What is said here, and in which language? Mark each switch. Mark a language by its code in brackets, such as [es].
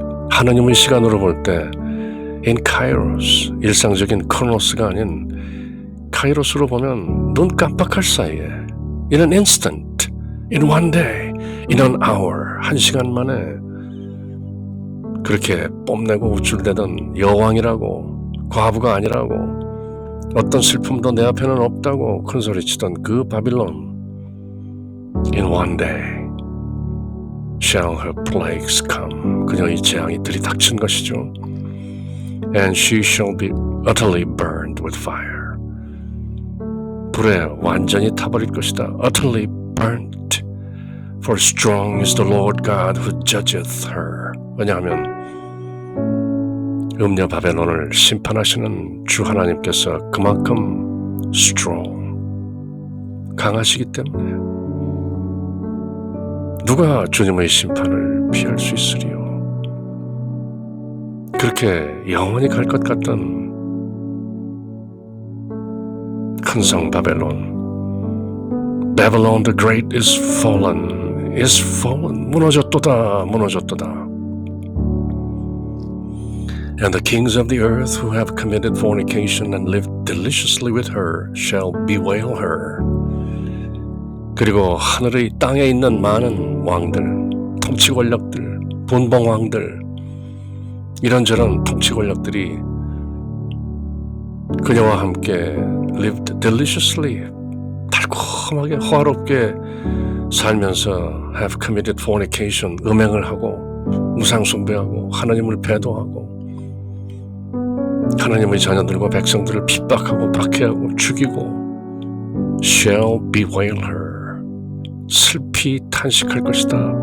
[ko] 하느님의 시간으로 볼 때 [en] in kairos, [ko] 일상적인 크로노스가 아닌 카이로스로 보면 눈 깜빡할 사이에 [en] in an instant, in one day, in an hour, [ko] 한 시간 만에 그렇게 뽐내고 우쭐대던 여왕이라고, 과부가 아니라고, 어떤 슬픔도 내 앞에는 없다고 큰소리치던 그 바빌론, [en] in one day shall her plagues come. [ko] 그녀의 재앙이 들이닥친 것이죠. [en] And she shall be utterly burned with fire. [ko] 불에 완전히 타버릴 것이다. [en] Utterly burnt. For strong is the Lord God who judgeth her. [ko] 왜냐하면 음녀 바벨론을 심판하시는 주 하나님께서 그만큼 strong, 강하시기 때문에 누가 주님의 심판을 피할 수 있으리요. 그렇게 영원히 갈 것 같던 큰 성 바벨론, [en] Babylon the Great is fallen, [ko] 무너졌도다, 무너졌도다. [en] And the kings of the earth who have committed fornication and lived deliciously with her shall bewail her. [ko] 그리고 하늘의 땅에 있는 많은 왕들, 통치 권력들, 분봉 왕들, 이런저런 통치 권력들이 그녀와 함께 [en] lived deliciously, [ko] 달콤하게 호화롭게 살면서 [en] have committed fornication, [ko] 음행을 하고 우상 숭배하고 하나님을 배도하고 하나님의 자녀들과 백성들을 핍박하고 박해하고 죽이고 [en] shall bewail her, [ko] 슬피 탄식할 것이다.